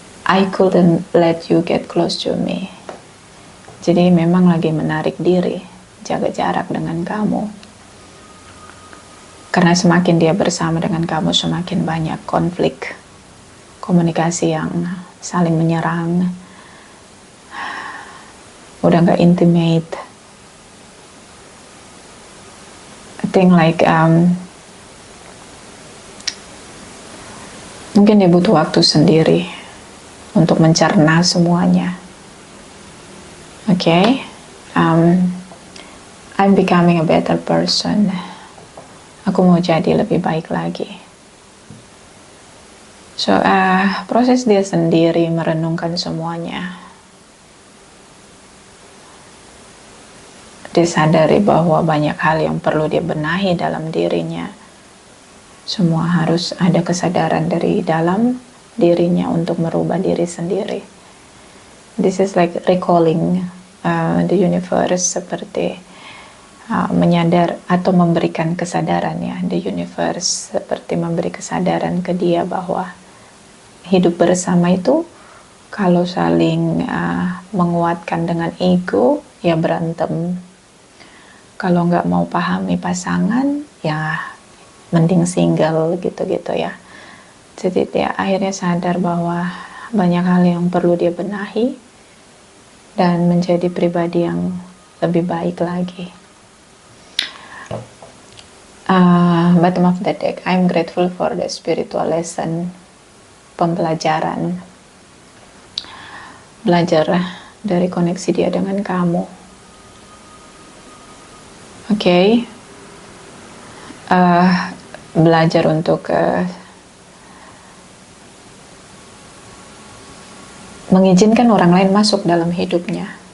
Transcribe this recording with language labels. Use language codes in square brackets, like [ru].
[en] I couldn't let you get close to me. [id] Jadi memang lagi menarik diri, jaga jarak dengan kamu. Karena semakin dia bersama dengan kamu, semakin banyak konflik, komunikasi yang saling menyerang, udah gak intimate. [en] I think like [id] mungkin dia butuh waktu sendiri untuk mencerna semuanya. [en] Okay? I'm becoming a better person. [id] Aku mau jadi lebih baik lagi. So, proses dia sendiri merenungkan semuanya. Dia sadari bahwa banyak hal yang perlu dia benahi dalam dirinya. Semua harus ada kesadaran dari dalam dirinya untuk merubah diri sendiri. [en] This is like recalling the universe, [id] seperti menyadar atau memberikan kesadaran ya. The universe seperti memberi kesadaran ke dia bahwa hidup bersama itu kalau saling menguatkan dengan ego ya berantem. Kalau nggak mau pahami pasangan ya mending single gitu-gitu ya. Jadi dia akhirnya sadar bahwa banyak hal yang perlu dia benahi dan menjadi pribadi yang lebih baik lagi. [en] Bottom of the deck, I'm grateful for the spiritual lesson. [id] Pembelajaran, belajar dari koneksi dia dengan kamu. [en] Okay. [id] Belajar untuk mengizinkan orang lain masuk dalam hidupnya.